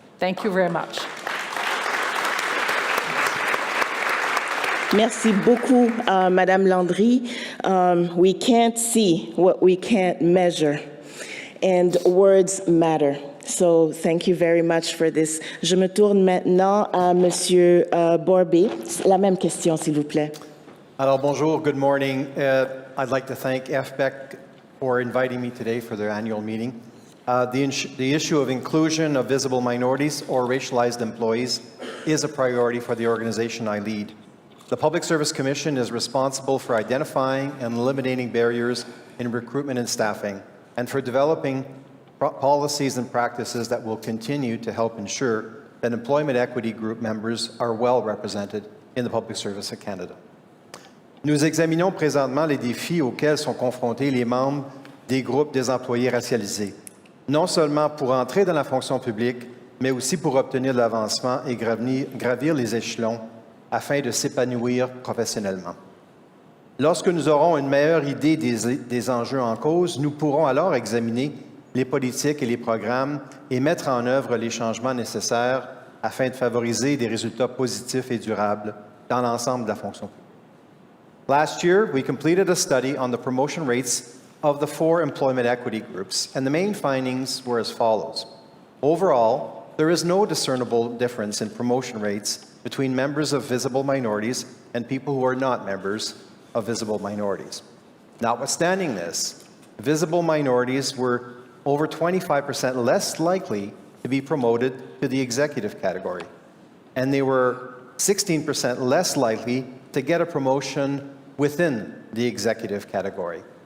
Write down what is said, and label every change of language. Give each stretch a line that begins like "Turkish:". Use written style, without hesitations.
English: Thank you very much.
French: Merci beaucoup, Madame Landry.
English: We can't see what we can't measure, and words matter. So thank you very much for this.
French: Je me tourne maintenant à Monsieur Borbé. La même question, s'il vous plaît. Alors, bonjour,
English: good morning. I'd like to thank FBEC for inviting me today for their annual meeting. The issue of inclusion of visible minorities or racialized employees is a priority for the organization I lead. The Public Service Commission is responsible for identifying and eliminating barriers in recruitment and staffing, and for developing policies and practices that will continue to help ensure that employment equity group members are well represented in the public service of Canada.
French: Nous examinons présentement les défis auxquels sont confrontés les membres des groupes des employés racialisés, non seulement pour entrer dans la fonction publique, mais aussi pour obtenir de l'avancement et gravir les échelons afin de s'épanouir professionnellement. Lorsque nous aurons une meilleure idée des enjeux en cause, nous pourrons alors examiner les politiques et les programmes et mettre en œuvre les changements nécessaires afin de favoriser des résultats positifs et durables dans l'ensemble de la fonction publique.
English: Last year, we completed a study on the promotion rates of the 4 employment equity groups, and the main findings were as follows. Overall, there is no discernible difference in promotion rates between members of visible minorities and people who are not members of visible minorities. Notwithstanding this, visible minorities were over 25% less likely to be promoted to the executive category, and they were 16% less likely to get a promotion within the executive category.